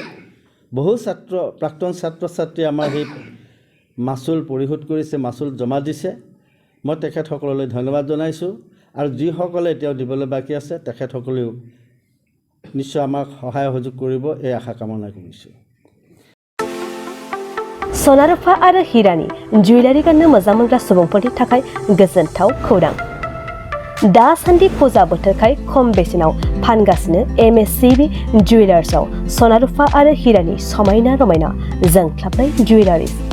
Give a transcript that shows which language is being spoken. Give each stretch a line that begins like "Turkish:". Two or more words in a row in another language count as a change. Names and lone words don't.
Assamese: বহু প্ৰাক্তন ছাত্ৰ ছাত্ৰী আমাৰ সেই মাচুল পৰিশোধ কৰিছে, মাচুল জমা দিছে। মই তেখেতসকললৈ ধন্যবাদ জনাইছোঁ আৰু যিসকলে এতিয়াও দিবলৈ বাকী আছে তেখেতসকলেও নিশ্চয় আমাক সহায় সহযোগ কৰিব, এই আশা কামনা কৰিছোঁ।
Bodo: सना रुफा आरो हिरानि जुवेलारि गाननो मोजां मोनग्रा सुबुंफोरनि थाखाय गोजोनथाव खौरां। दासान्दि फुजा बोथोरखाय खम बेसेनाव फानगासिनो MSCB जुवेलार्सआव सना रुफा आरो हिरानि समायना रमायना जोंख्लाबनाय जुवेलारिस।